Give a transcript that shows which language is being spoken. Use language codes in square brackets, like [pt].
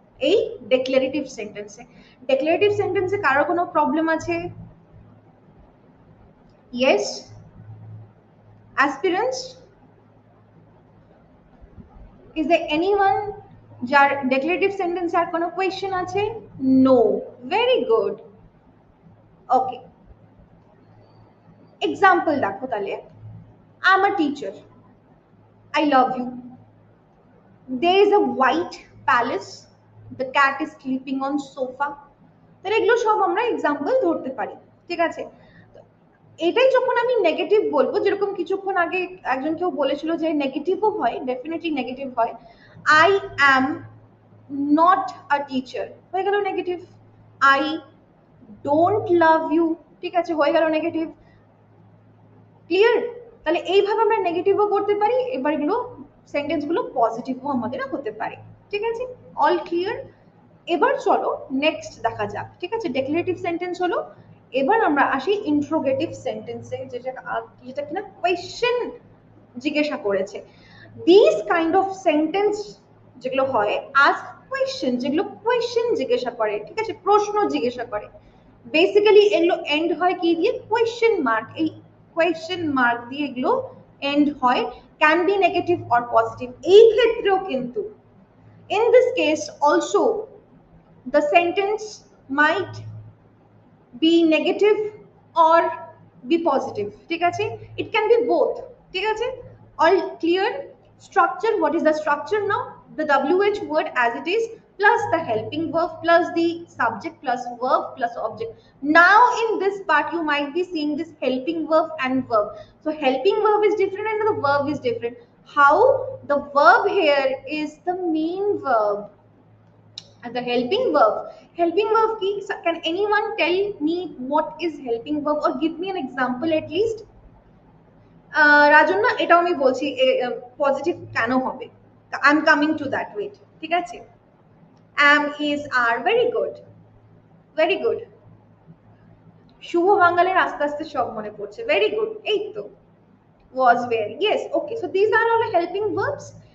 [bn] এই ডেক্লারেটিভ সেন্টেন্সে, ডেক্লারেটিভ সেন্টেন্সে কারো কোনো প্রবলেম আছে? Yes, aspirants, [en] is there anyone [bn] যার ডেক্লারেটিভ সেন্টেন্স আর কোনো কোয়েশ্চেন আছে? [en] No, very good, okay. [bn] এক্সাম্পল দেখো তাহলে, [en] I am a teacher, I love you, there is a white palace, the cat is sleeping on sofa। [bn] তাহলে এগুলো সব আমরা এক্সাম্পল ধরতে পারি, ঠিক আছে। এটাই যখন আমি নেগেটিভ বলবো, যেরকম কিছুক্ষণ আগে একজন কেউ বলেছিল যে নেগেটিভও হয়, ডেফিনেটলি নেগেটিভ হয়। [en] I am not a teacher, [bn] হয়ে গেল negative. [en] I don't love you, [bn] ঠিক আছে, হয়ে গেল [en] Negative. Clear? [bn] তাহলে এইভাবে আমরা নেগেটিভও করতে পারি, এবার এগুলো সেন্টেন্স গুলো পজিটিভও আমাদের হতে পারে, ঠিক আছে। All clear? এবার চলো নেক্সট দেখা যাক, ঠিক আছে। ডেক্লারেটিভ সেন্টেন্স হলো, এবার আমরা আসি ইন্ট্রোগেটিভ সেন্টেন্সে, যেটা কিনা কোয়েশ্চেন জিজ্ঞাসা করেছে। [en] this kind of sentence [bn] যেগুলো হয়, [en] ask question, [bn] যেগুলো কোয়েশ্চেন জিজ্ঞাসা করে, ঠিক আছে, প্রশ্ন জিজ্ঞাসা করে, বেসিক্যালি এগুলো এন্ড হয় কি দিয়ে? Question mark. এই কোয়েশ্চেন মার্ক দিয়ে এগুলো এন্ড হয়, [en] Can be negative or positive. [bn] এই ক্ষেত্রেও কিন্তু [en] in this case also the sentence might be negative or be positive, [bn] ঠিক আছে, [en] it can be both, ঠিক আছে। all clear? Structure, what is the structure now? The WH word as it is, plus the helping verb, plus the subject, plus verb, plus object. Now in this part you might be seeing this helping verb and verb. So helping verb is different and the verb is different. How? The verb here is the main verb and the helping verb. Helping verb ki, can anyone tell me what is helping verb or give me an example at least? [bn] Rajanna, এটাও আমি বলছি positive কেন হবে, [en] I am coming to that, wait, [bn] ঠিক আছে। [en] am is are, very good, very good। [bn] শুভ বাঙালির আস্তে আস্তে সব মনে পড়ছে, [en] very good, [bn] এই তো [en] was where, yes, okay, so these are all helping verbs।